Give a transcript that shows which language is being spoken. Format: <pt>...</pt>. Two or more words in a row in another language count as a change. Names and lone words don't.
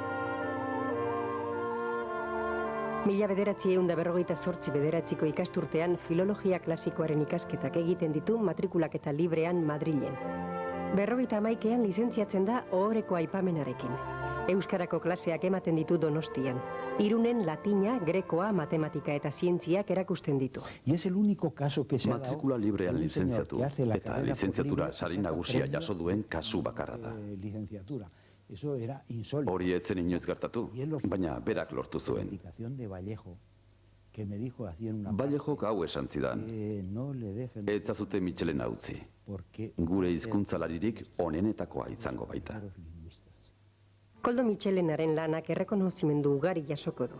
<eu>1948ko ikasturtean filologia klasikoaren ikasketak egiten ditu matrikulaketa librean Madrilen. 51ean lizentziatzen da ohoreko aipamenarekin. Euskarako klaseak ematen ditu Donostian. Irunen latina, grekoa, matematika eta zientziak erakusten ditu.</eu> <es>Y es el único caso que se ha dado.</es> <eu>Matrikula librean lizentziatu eta lizentziatura sari nagusia jaso duen kasu bakarra da.</eu> <es>Eso era insólito.</es> <eu>Hori etzen inoiz gertatu, baina berak lortu zuen. Vallejok hau esan zidan, ez zazute Mitxelena utzi, gure hizkuntzalaririk onenetakoa izango baita. Koldo Mitxelenaren lanak errekonozimendu ugari jasoko du.</eu>